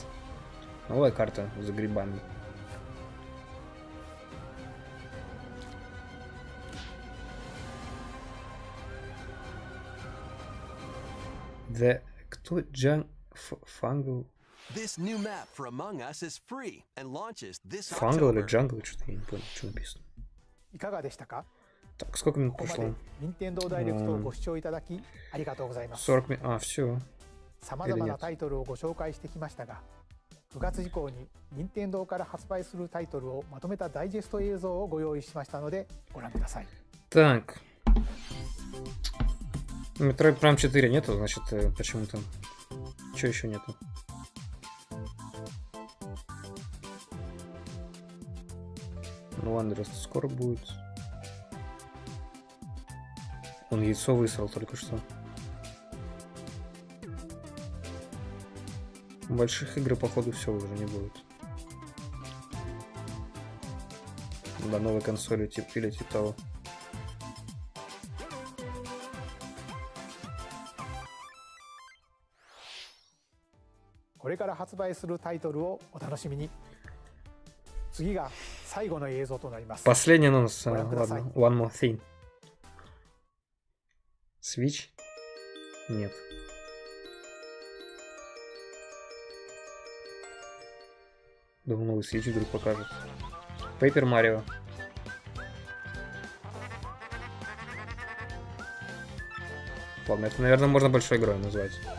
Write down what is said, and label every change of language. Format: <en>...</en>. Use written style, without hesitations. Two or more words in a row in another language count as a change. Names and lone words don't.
<ru>Новая карта за грибами. Кто? Фангл? Фангл или джангл? Что-то я не понял, что написано.</ru> <ja>いかがでしたか？</ja> <ru>Так, сколько минут</ru> <ja>ここま</ja> <ru>прошло?</ru> <ja>で任天堂ダイレクトをご視聴いただきありがとうございます。</ja> <ru>40 минут. А, все.</ru> <ja>さまざまなタイトルをご紹介してきましたが、9月以降に任天堂から発売するタイトルをまとめたダイジェスト映像をご用意しましたのでご覧ください。</ja> <ru>Так. Metroid Prime 4 нету, значит, почему-то. Че еще нету? Ну, Wanderers скоро будет. Он яйцо высрал только что. Больших игр, походу, все уже не будет. До новой консоли или типа того.</ru> <ja>これから発売するタイトルをお楽しみに。次が最後の映像となります。</ja> <ru>Последний анонс. Ладно, Ладно.</ru> <en>One more thing. Switch?</en> <ru>Нет. Думал, новый Switch вдруг покажет. Paper Mario. Ладно, это, наверное, можно большой игрой назвать.</ru>